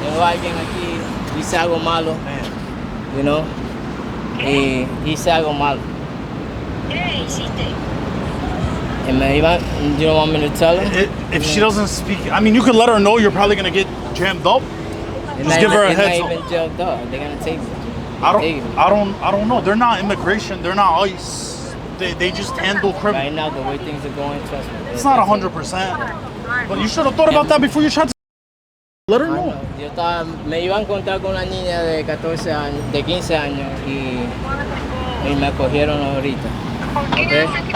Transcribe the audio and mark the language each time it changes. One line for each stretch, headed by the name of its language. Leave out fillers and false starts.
Spanish: tengo a alguien aquí, hice algo malo,
English: you know,
Spanish: y hice algo malo.
English: And man, you don't want me to tell her? If she doesn't speak, I mean, you could let her know you're probably gonna get jammed up. Just give her a heads They're not even jailed up. They're gonna take me. I don't know. They're not immigration. They're not ICE. They just handle criminal. Right now, the way things are going, trust me. It's not 100%. But you should have thought about that before you tried to. Let her know.
Spanish: Me iba a encontrar con una niña de 14 años, de 15 años y me cogieron ahorita. Okay.